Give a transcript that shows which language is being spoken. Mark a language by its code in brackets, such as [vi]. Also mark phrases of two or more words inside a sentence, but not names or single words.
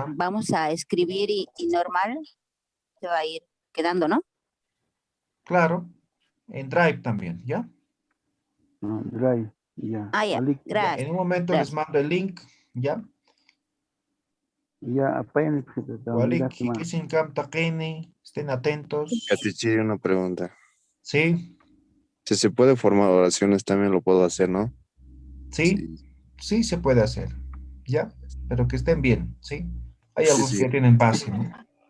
[es] Vamos a escribir y normal se va a ir quedando, ¿no? Claro, en Drive también, ¿ya? Drive, ya. Ah, ya, gracias. En un momento les mando el link, ¿ya? Ya, apenas. [ay] Walik, Hikisinkam takini, [es] estén atentos. Ya, Tichiri, una pregunta. Sí. Si se puede formar oraciones, también lo puedo hacer, ¿no? Sí, sí se puede hacer, ¿ya? Pero que estén bien, ¿sí? Hay algunos sí. que tienen base, ¿no?